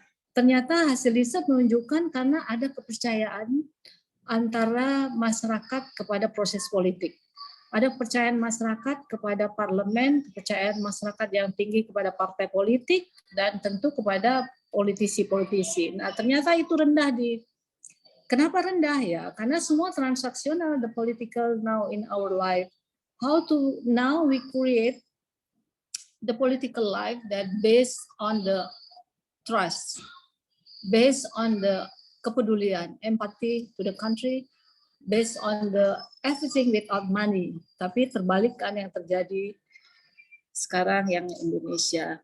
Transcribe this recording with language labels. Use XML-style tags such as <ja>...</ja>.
<id>Ternyata hasil riset menunjukkan karena ada kepercayaan antara masyarakat kepada proses politik. Ada kepercayaan masyarakat kepada parlemen, kepercayaan masyarakat yang tinggi kepada partai politik, dan tentu kepada politisi-politisi. Nah, ternyata itu rendah kenapa rendah ya? Karena semua transaksional,</id> <en>the political now in our life. How to now we create the political life that based on the trust, based on the</en> <id>kepedulian,</id> <en>empathy to the country, based on the everything without money.</en> <id>Tapi terbalik kan yang terjadi sekarang yang Indonesia.</id>